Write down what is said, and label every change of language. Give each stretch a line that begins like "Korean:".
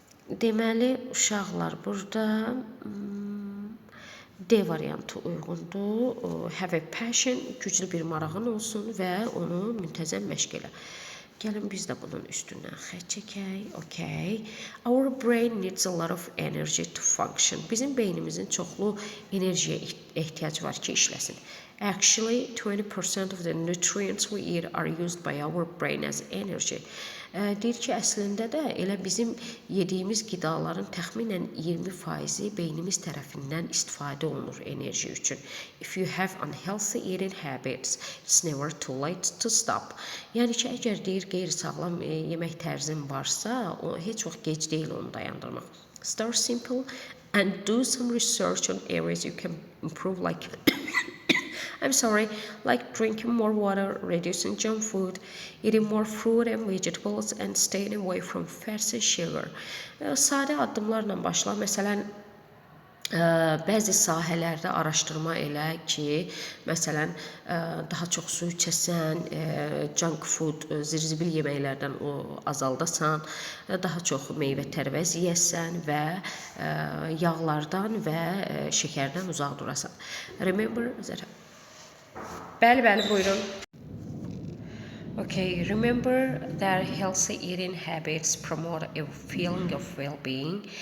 Azerbaijani: Deməli, uşaqlar burada D variantı uyğundur.
English: Have a passion,
Azerbaijani: güclü bir marağın olsun və onu müntəzəm məşq elə. Gəlin biz də bunun üstündən xətt çəkək.
English: Okay. Our brain needs a lot of energy to function.
Azerbaijani: Bizim beynimizin çoxlu enerjiyə ehtiyac var ki, işləsin.
English: Actually, 20% of the nutrients we eat are used by our brain as energy.
Azerbaijani: Deyir ki, əslində də elə bizim yediyimiz qidaların təxminən 20% beynimiz tərəfindən istifadə olunur enerji üçün.
English: If you have unhealthy eating habits, it's never too late to stop.
Azerbaijani: Yəni ki, əgər deyir qeyri-sağlam yemək tərzin varsa, o heç vaxt gec deyil onu dayandırmaq.
English: Start simple and do some research on areas you can improve, like like drinking more water, reducing junk food, eating more fruit and vegetables, and staying away from fats and sugar.
Azerbaijani: Sadə addımlarla başla. Məsələn, bəzi sahələrdə araşdırma elə ki, məsələn, daha çox su içəsən, junk food, zirzibil yeməklərdən azaldasan, daha çox meyvə tərəvəz yeyəsən və yağlardan və şəkərdən uzaq durasan.
English: Remember that.
Azerbaijani: Bəli, buyurun.
English: Okay, remember that healthy eating habits promote a feeling of well-being.